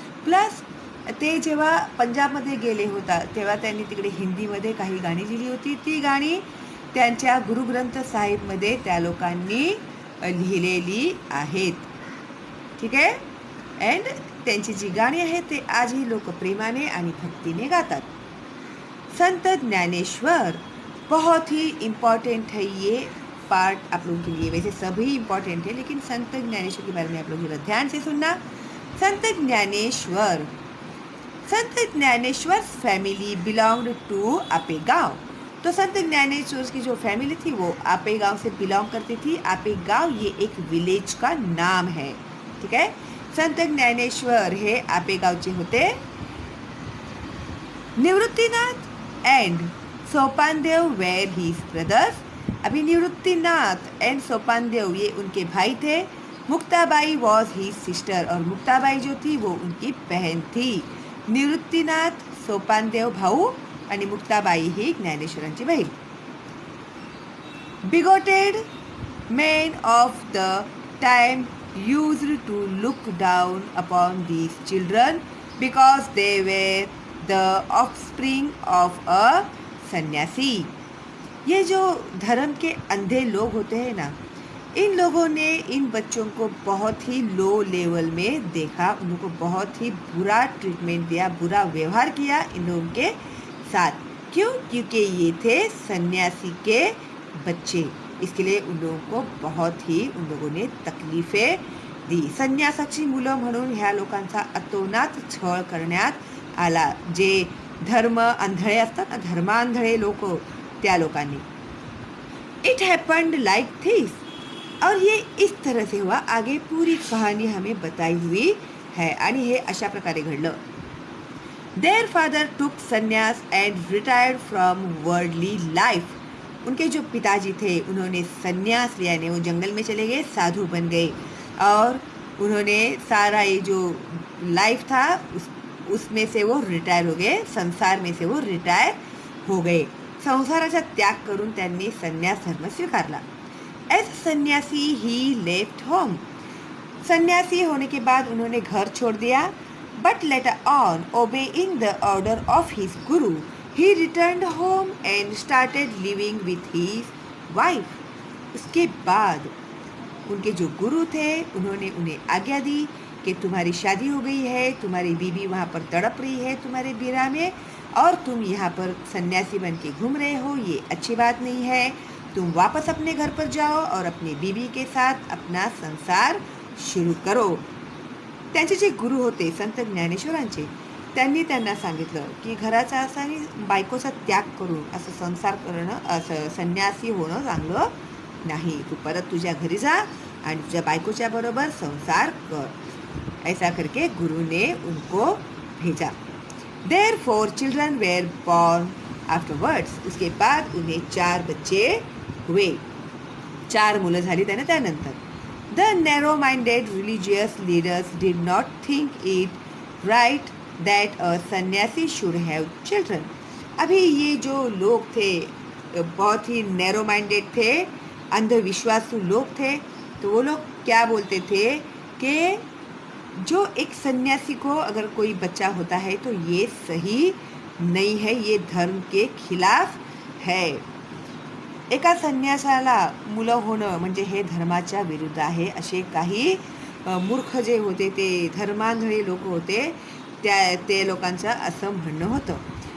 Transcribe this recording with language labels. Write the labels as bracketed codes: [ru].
[mr] Plus ते जेव्हा पंजाबमध्ये गेले होता तेव्हा त्यांनी तिकडे हिंदीमध्ये काही गाणी लिहिली होती। ती गाणी त्यांच्या गुरुग्रंथ साहिबमध्ये त्या लोकांनी लिहिलेली आहेत। ठीक आहे। अँड त्यांची जी गाणी आहेत ते आजही लोक प्रेमाने आणि भक्तीने गातात। [hi] संत ज्ञानेश्वर बहुत ही इम्पॉर्टेंट है ये पार्ट आप लोगों के लिए। वैसे सभी इम्पॉर्टेंट है लेकिन संत ज्ञानेश्वर के बारे में आप लोग जरा ध्यान से सुनना। [en] Sant Dnyaneshwar family belonged to Apegaon. [hi] तो संत ज्ञानेश्वर की जो फैमिली थी वो आपेगांव से बिलोंग करती थी। आपेगांव ये एक विलेज का नाम है। ठीक है। [mr] संत ज्ञानेश्वर हे आपेगावचे होते। [en] Nivruttinath and Sopandev were his brothers. [hi] अभी निवृत्तीनाथ एंड सोपानदेव ये उनके भाई थे। [en] Muktabai was his sister. [hi] और मुक्ताबाई जो थी वो उनकी बहन थी। [mr] निवृत्तीनाथ सोपानदेव भाऊ आणि मुक्ताबाई ही ज्ञानेश्वरांची बहीण। [en] Bigoted men of the time used to look down upon these children because they were the offspring of a sannyasi. [hi] ये जो धर्म के अंधे लोग होते हैं ना, इन लोगों ने इन बच्चों को बहुत ही लो लेवल में देखा, उन लोगों को बहुत ही बुरा ट्रीटमेंट दिया, बुरा व्यवहार किया इन लोगों के साथ। क्यों? क्योंकि ये थे सन्यासी के बच्चे। इसके लिए उन लोगों को बहुत ही उन लोगों ने तकलीफें दी। [mr] संन्यासाची मुलं म्हणून ह्या लोकांचा अतोनात छळ करण्यात आला। जे धर्म आंधळे असतात ना, धर्मांधळे लोक, त्या लोकांनी। [en] It happened like this. [hi] और ये इस तरह से हुआ। आगे पूरी कहानी हमें बताई हुई है [mr] आणि हे अशा प्रकारे घडलं। [en] Their father took sannyas and retired from worldly life. [hi] उनके जो पिताजी थे उन्होंने संन्यास लिया, ने वो जंगल में चले गए, साधु बन गए और उन्होंने सारा ये जो लाइफ था उसमें से वो रिटायर हो गए, संसार में से वो रिटायर हो गए. [mr] संसाराचा त्याग करून त्यांनी संन्यास धर्म स्वीकारला. [en] As sannyasi he left home. [hi] सन्यासी होने के बाद उन्होंने घर छोड़ दिया. [en] But later on, obeying the order of his guru, he returned home and started living with his wife. [hi] उसके बाद उनके जो गुरु थे उन्होंने उन्हें आज्ञा दी कि तुम्हारी शादी हो गई है, तुम्हारी बीवी वहाँ पर तड़प रही है तुम्हारे बीरा में, और तुम यहाँ पर सन्यासी बन के घूम रहे हो, ये अच्छी बात नहीं है. तुम वापस अपने घर पर जाओ और अपनी बीवी के साथ अपना संसार सुरू करो. [mr] त्यांचे जे गुरु होते संत ज्ञानेश्वरांचे, त्यांनी त्यांना सांगितलं की घराचा असा आणि बायकोचा त्याग करून असं संसार करणं, असं संन्यासी होणं चांगलं नाही. तू परत तुझ्या घरी जा आणि तुझ्या बायकोच्या बरोबर संसार कर. [hi] ऐसा करके गुरु ने उनको भेजा. [en] There 4 children were born afterwards. [hi] उसके बाद उन्हें 4 बच्चे हुए, [mr] 4 मुलं झाली त्यांना त्यानंतर. [en] The narrow minded religious leaders did not think it right that a sannyasi should have children. [hi] अभी ये जो लोग थे बहुत ही नैरो माइंडेड थे, अंधविश्वासु लोग थे. तो वो लोग क्या बोलते थे कि जो एक सन्यासी को अगर कोई बच्चा होता है तो ये सही नहीं है, ये धर्म के खिलाफ है. [mr] एका संन्यासाला मुलं होणं म्हणजे हे धर्माच्या विरुद्ध आहे, असे काही मूर्ख जे होते ते धर्मांधळे लोक होते, ते लोकांचं असं म्हणणं होतं.